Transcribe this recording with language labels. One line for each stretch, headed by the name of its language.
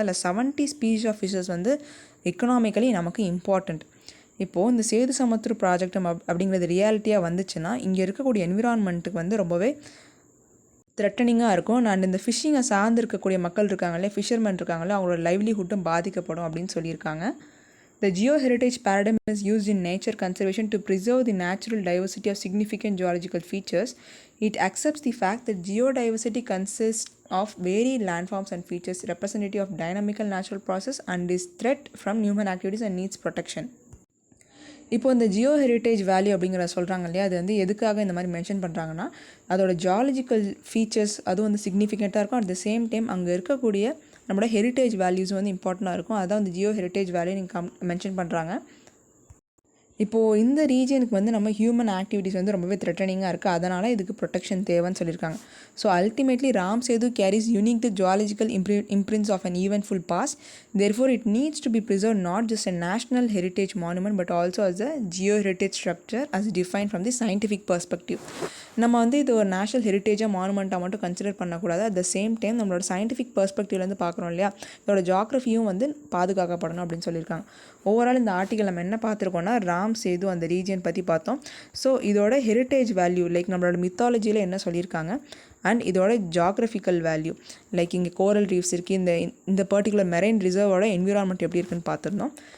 Tamil: அதில் 70 ஸ்பீஷ் of fishes வந்து economically நமக்கு இம்பார்ட்டண்ட். இப்போது இந்த சேது சமுத்திர ப்ராஜெக்ட் அப்படிங்கிறது ரியாலிட்டியாக வந்துச்சுன்னா இங்கே இருக்கக்கூடிய என்விரான்மெண்ட்டுக்கு வந்து ரொம்பவே த்ரெட்டனிங்காக இருக்கும். அண்ட் இந்த ஃபிஷ்ஷிங்கை சார்ந்து இருக்கக்கூடிய மக்கள் இருக்காங்களே, ஃபிஷர்மேன் இருக்காங்களே, அவங்களோட லைவ்லிஹுட்டும் பாதிக்கப்படும் அப்படின்னு சொல்லியிருக்காங்க.
English: The geoheritage paradigm is used in nature conservation to preserve the natural diversity of significant geological features. It accepts the fact that geodiversity consists of varied landforms and features representative of dynamical natural process and is threat from human activities and needs protection.
Tamil: இப்போ இந்த Jio heritage value அப்படிங்கிற சொல்கிறாங்க இல்லையா, அது வந்து எதுக்காக இந்த மாதிரி மென்ஷன் பண்ணுறாங்கன்னா, அதோட ஜியாலஜிக்கல் ஃபீச்சர்ஸ் அதுவும் வந்து சிக்னிஃபிகண்ட்டாக இருக்கும். அட் த சேம் டைம் அங்கே இருக்கக்கூடிய நம்மளோட ஹெரிட்டேஜ் வேல்யூஸ் வந்து இம்பார்ட்டண்ட்டாக இருக்கும். அதான் வந்து ஜியோ ஹெரிட்டேஜ் வேல்யூ நீங்கள் மென்ஷன் பண்ணுறாங்க. இப்போது இந்த ரீஜனுக்கு வந்து நம்ம ஹியூமன் ஆக்டிவிட்டீஸ் வந்து ரொம்பவே த்ரெட்டனிங்காக இருக்குது. அதனால் இதுக்கு ப்ரொடெக்ஷன் தேவைன்னு சொல்லியிருக்காங்க.
English: So ultimately Ram Setu carries unique the zoological imprints of an eventful past. Therefore, it needs to be preserved not just a national heritage monument but also as a geoheritage structure as defined from the scientific perspective.
Tamil: நம்ம வந்து இது ஒரு national ஹெரிட்டேஜாக மானுமெண்ட்டாக மட்டும் consider பண்ணக்கூடாது. At the same time நம்மளோட scientific பெர்ஸ்பெக்டிவ்லேருந்து பார்க்குறோம் இல்லையா, இதோட ஜியாகிரஃபியும் வந்து பாதுகாக்கப்படணும் அப்படின்னு சொல்லியிருக்காங்க. ஓவரால் இந்த ஆர்டிக்கல் நம்ம என்ன பார்த்துருக்கோம்னா, ராம் சேது அந்த ரீஜன் பற்றி பார்த்தோம். ஸோ இதோட ஹெரிட்டேஜ் வேல்யூ லைக் நம்மளோட மித்தாலஜியில் என்ன சொல்லியிருக்காங்க, அண்ட் இதோட ஜியாகிரஃபிக்கல் வேல்யூ லைக் இங்கே கோரல் ரீஃப்ஸ் இருக்குது, இந்த பர்டிகுலர் மெரைன் ரிசர்வோட என்விரான்மெண்ட் எப்படி இருக்குன்னு பார்த்துருந்தோம்.